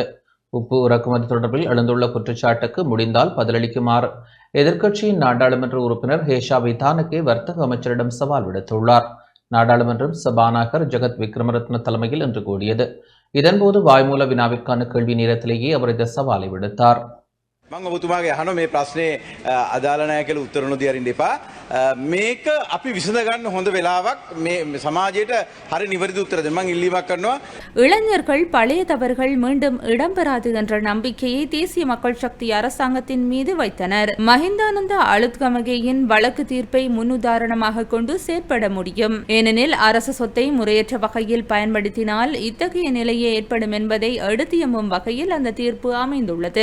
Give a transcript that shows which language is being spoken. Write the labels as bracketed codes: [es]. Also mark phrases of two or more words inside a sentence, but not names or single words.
[ta] உப்பு இறக்குமதி தொடர்பில் எழுந்துள்ள குற்றச்சாட்டுக்கு முடிந்தால் பதிலளிக்குமாறு எதிர்க்கட்சியின் நாடாளுமன்ற உறுப்பினர் ஹேஷா விதானகே வர்த்தக அமைச்சரிடம் சவால் விடுத்துள்ளார். நாடாளுமன்றம் சபாநாயகர் ஜெகத் விக்ரமரத்ன தலைமையில் இன்று கூடியது. இதன்போது வாய்மூல வினாவிற்கான கேள்வி நேரத்திலேயே அவர் இந்த சவாலை விடுத்தார். [si] මම ඔබතුමාගේ අහන මේ ප්‍රශ්නේ අදාළ නැහැ කියලා උත්තර නොදී අරින්න එපා. මේක අපි විසඳ ගන්න හොඳ වෙලාවක් මේ සමාජයට හරි නිවැරදි උත්තර දෙන්න මම ඉල්ලීමක් කරනවා. [ta] இளைஞர்கள் பழைய தவறுகள் மீண்டும் இடம்பெறாது என்ற நம்பிக்கையை தேசிய மக்கள் சக்தி அரசாங்கத்தின் மீது வைத்தனர். மஹிந்தானந்த அளுத்கமகேயின் வழக்கு தீர்ப்பை முன்னுதாரணமாக கொண்டு செயற்பட முடியும். ஏனெனில் அரசு சொத்தை முறையற்ற வகையில் பயன்படுத்தினால் இத்தகைய நிலையே ஏற்படும் என்பதை எடுத்தியம்பும் வகையில் அந்த தீர்ப்பு அமைந்துள்ளது.